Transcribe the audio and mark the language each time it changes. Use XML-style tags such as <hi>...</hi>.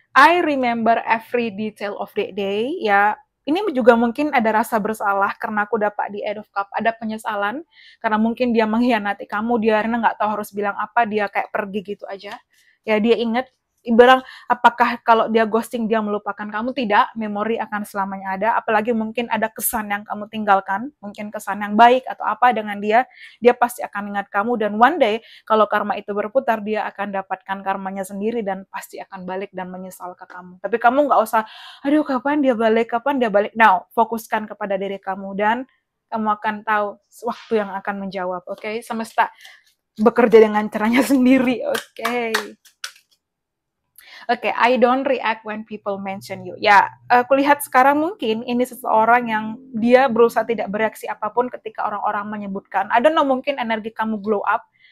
<en>I remember every detail of that day.</en> <id>Ya, ini juga mungkin ada rasa bersalah karena aku dapat di Eight of Cup, ada penyesalan karena mungkin dia mengkhianati kamu, dia karena nggak tahu harus bilang apa, dia kayak pergi gitu aja. Ya, dia ingat ibarat apakah kalau dia ghosting dia melupakan kamu? Tidak, memori akan selamanya ada. Apalagi mungkin ada kesan yang kamu tinggalkan, mungkin kesan yang baik atau apa dengan dia pasti akan ingat kamu, dan one day kalau karma itu berputar, dia akan dapatkan karmanya sendiri dan pasti akan balik dan menyesal ke kamu. Tapi kamu nggak usah, aduh kapan dia balik, kapan dia balik. Now, fokuskan kepada diri kamu dan kamu akan tahu waktu yang akan menjawab. Oke, semesta bekerja dengan caranya sendiri. Oke.</id> <en>Oke, I don't react when people mention you.</en> <id>Ya, aku lihat sekarang mungkin ini seseorang yang dia berusaha tidak bereaksi apapun ketika orang-orang menyebutkan.</id> <en>I don't know,</en> <id>mungkin energi kamu glow up.</id>